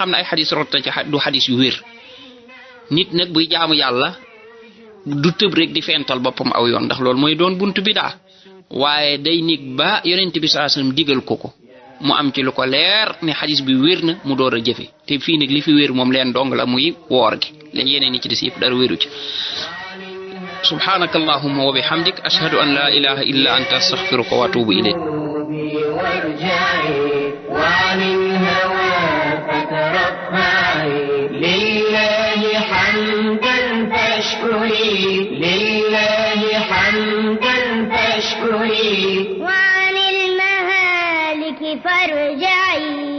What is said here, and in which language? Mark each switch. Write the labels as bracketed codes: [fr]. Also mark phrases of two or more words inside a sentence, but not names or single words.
[wo] ne ay xadis rot na ca du xadis yu wér nit nag buy jaamu yàlla du tëb rek di fental boppam aw yoon ndax loolu mooy doon buntu bidaa waaye day nig ba yonent bi [ar] صلى الله عليه وسلم [wo] digal ko mu am ci lu ko leer ne xadis bi wér na mu door a jëfe te fii nag li fi wér moom leen dong la muy woor gi leen yeneen ni ci des yëpp dara wéru ci [ar] سبحانك اللهم وبحمدك أشهد أن لا إله إلا أنت أستغفرك وأتوب إليك وعن المهالك فارجعي